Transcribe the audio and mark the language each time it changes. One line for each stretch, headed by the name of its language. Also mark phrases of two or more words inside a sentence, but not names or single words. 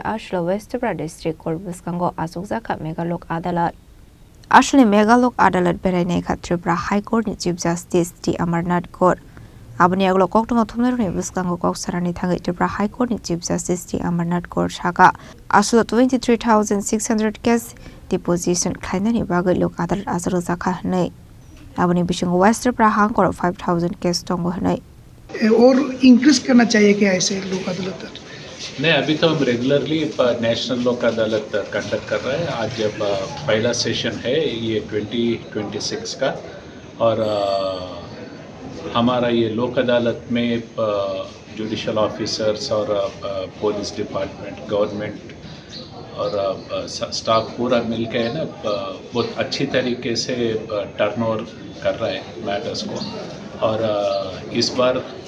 Kok Borok: Salo West Tripura district court Bwskango Achugjakha Mega Lok Adalat Ashley Mega Lok Adalat Berai Tripura High Court ni Chief Justice T Amarnath Court Abani aglo kokto thumner ni Bwskango kok sarani thangai Tripura High Court ni Chief Justice T Amarnath Court shaka Aslo 23,600
English: case deposition
Kok Borok: khainani bagai Lok Adalat Achugjakha nei Abani Bwskango West Tripura Hang Court 5,000 case tongo nei
Hindi: और इंक्रीज करना चाहिए क्या ऐसे लोक अदालत? नहीं, अभी तो हम रेगुलरली नेशनल लोक अदालत कंडक्ट कर रहे हैं। आज जब पहला सेशन है ये 2026 का और हमारा ये लोक अदालत में
English: judicial officers
Hindi: और
English: police department government
Hindi: और स्टाफ पूरा मिल के है ना बहुत अच्छी तरीके से टर्नओवर कर रहा है मैटर्स को और इस बार